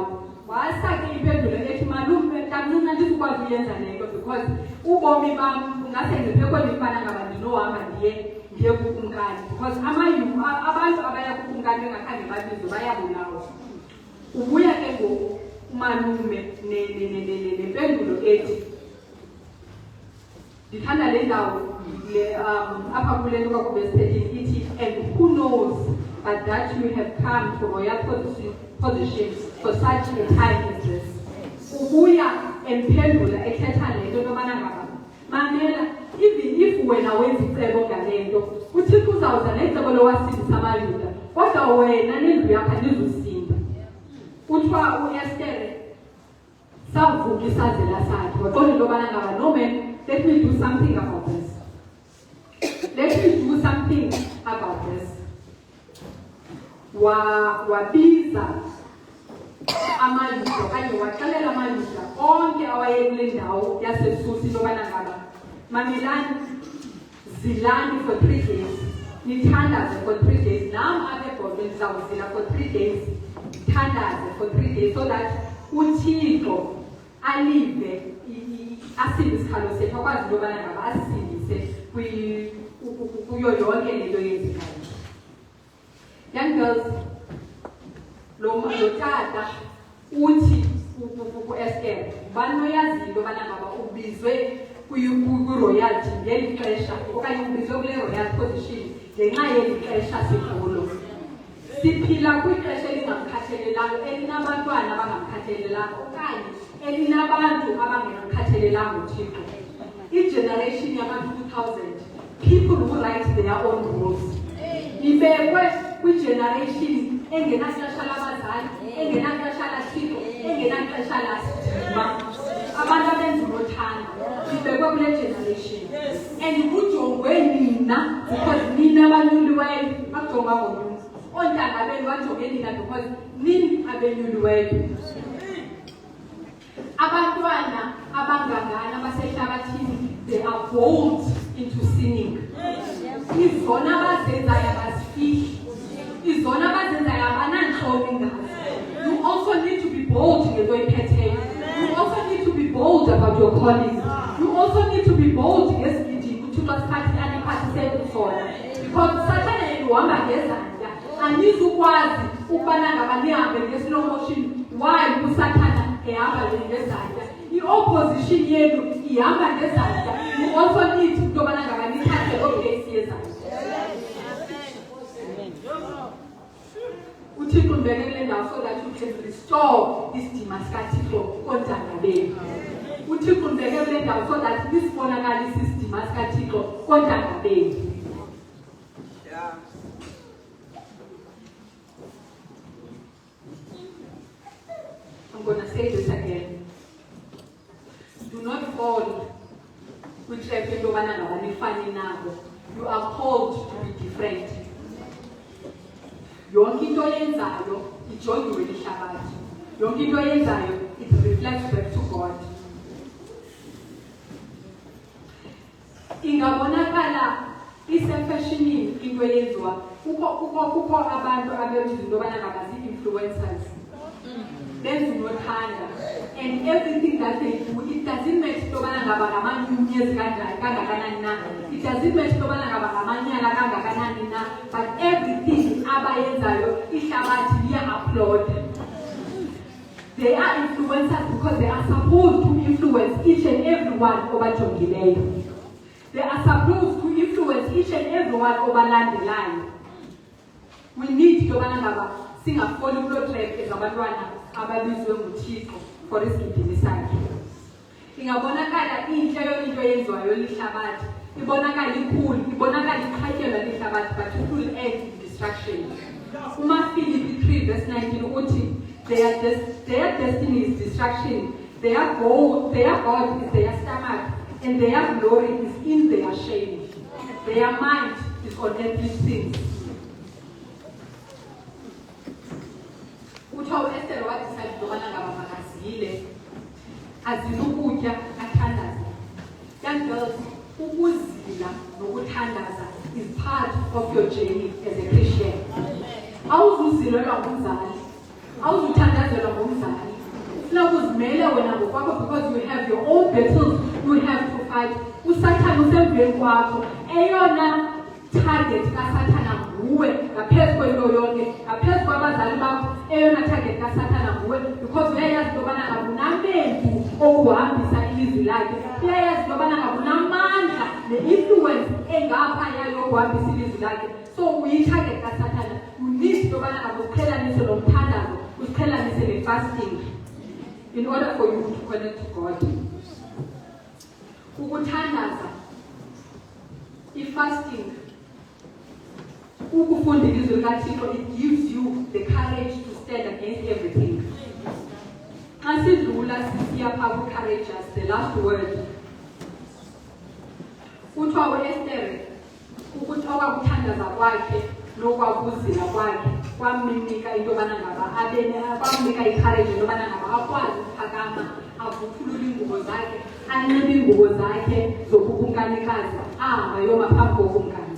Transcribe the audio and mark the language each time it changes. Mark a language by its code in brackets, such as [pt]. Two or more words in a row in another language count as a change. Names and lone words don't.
[xh] Wasake impendulo ethi malume tamncinci andizukwazi uyenza le nto because ubomi bam ungase ndiphekwe ndifana ngaba ndinohamba ndiye kukumkani because abantu abaya kukumkani engakhange babizwe bayabulawa. Ubuya ke ngoku umalume nempendulo ethi ndithanda le ndawo apha kule nto kwakuvesi 13 ithi [en] and who knows but that you have come to royal position for such a time as this. [xh] Ubuya emphendula ethetha le nto yobana ngaba mamela [en] even if [xh] wena wenza icebo ngale nto uThixo uzawuza necebo lowasindisa amayuda kodwa wena nendlu yakho anizusinda. Kuthiwa uEsther savuka isazela sakhe waqonda into yobana ngaba [en] no man, let me do something about this. Let me do something about this. [xh] Wabiza amayuda okanye waxelela amayuda onke awayekule ndawo yasesusa into yobana ngaba mamelani, zilani [en] for 3 days, [xh] nithandaze [en] for 3 days. [xh] Nam apha eBhodo ndizawuzila [en] for 3 days, [xh] thandaze [en] for 3 days so that [xh] uThixo alive asindise isikhalo sethu akwazi into yobana ngaba asindise kuyo yonke lento yenzekayo. [en] Young girls, [xh] lo tata uthi ku-Esther ubani oyaziyo into yobana ngaba ubizwe kwi-royalty ngeli xesha okanye ubizwe kule [en] royal position [xh] ngenxa yeli xesha sikulo. Siphila kwixesha elingamkhathalelanga, elinabantwana abangamkhathalelanga okanye elinabantu abangamkhathalelanga uThixo. I-generation yama-2000, [en] people who write their own rules. [xh] Ibekwe kwi-generation engenaxesha labazali, engenaxesha laThixo, engenaxesha lasidima. Abantu abenza unothanda ibekwe kule generation. And kujongwe nina because nina abanyuliweyo bakujongwa ngomuntu. Ontanga benu bajonge nina because nini abenyuliweyo. Abantwana abangangana abasehlabathini, [en] they are bold into sinning. [xh] Izona abazenzayo abazifihli, izona abazenzayo abanantloni ngazo. [en] You also need to be bold [xh] ngento oyiphetheyo. [en] You also need to be bold about your calling. You also need to be bold [xh] ngesididi uThixo asiphathile aniphathisele sona. Because Satan yena uhamba ngezandla. Anizukwazi ukubana ngaba nihambe nge- [en] slow motion [xh] while uSathana ehamba ngezandla. I-opposition yenu ihamba ngezandla. [en] You also need [xh] into yobana ngaba nithathe o-place yezandla. uThixo mbekele ndawo [en] so that you can restore [xh] isidima sikaThixo kontanga benu. uThixo mbekele ndawo [en] so that [xh] nisibonakalise isidima sikaThixo kontanga benu. [en] I'm going to say this again. Do not fall with You are called to be different. [xh] Yonke into yenzayo ijongiwe lihlabathi. Yonke into yenzayo [en] it reflects back to God. [xh] Ingabonakala isefashionini into yenziwa kukho abantu abenza into yobana ngabazi influencers. Benza unothanda, [en] and everything that they do, it doesn't matter [xh] into yobana ngaba ngamanyunyezi kangakanani na, [en] it doesn't matter [xh] into yobana ngaba ngamanyala kangakanani na, [en] but everything [xh] abayenzayo ihlabathi liya-upload. [en] They are influencers because they are supposed to influence each and everyone obajongileyo. They are supposed to influence each and everyone obalandelayo. We need [xh] into yobana ngaba singafoli kulo trap ezabantwana ababizwe nguThixo for isigidimi sakhe. Ingabonakala inhle into yenziwayo lihlabathi, ibonakala ikhulu, ibonakala iqhatyelwa lihlabathi, [en] but it will end in destruction. Philippi 3 verse 19 uthi their destiny is destruction, their God is their stomach, and their glory is in their shame. Their mind is on earthly things. [xh] Uthawu Esther wathi sadibona ngaba makazile azilukutya athandaza. [en] Young girls, [xh] ukuzila nokuthandaza [en] is part of your journey as a Christian. [xh] Awuzuzilelwa ngumzali, awuzuthandazelwa ngumzali. Ufuna ukuzimele wena ngokwakho [en] because you have your own battles you have to fight. [xh] uSathane usemveni kwakho. Eyona target kaSathana nguwe ngaphezu kwento yonke, ngaphezu kwabazali bakho. Eyona target kaSathana nguwe because uyayazi yobana ngabunamendu okuhambisa ilizwi lakhe. Uyayazi yobana ngabunamandla ne-influence engaphaya yokuhambisa ilizwi lakhe. So uyi-target kaSathana. [en] You need [xh] yobana ngabuqhelanise lomthandazo, uziqhelanise ne-fasting [en] in order for you to connect to God. [xh] Ukuthandaza, i-fasting, ukufunda ilizwi likaThixo, [en] it gives you the courage to stand against everything. [xh] Xa sidlula sisiya phaa ku-courageous, [en] the last word. [xh] Kuthiwa u-Esther okwakuthandaza kwakhe nokwakuzila kwakhe kwamnika into yobana ngaba kwamnika i-courage into yobana ngaba akwazi ukuphakama, avuthulule iingubo zakhe, anxibe iingubo zakhe zobukumkanikazi, ahamba yoma phambi kokumkani.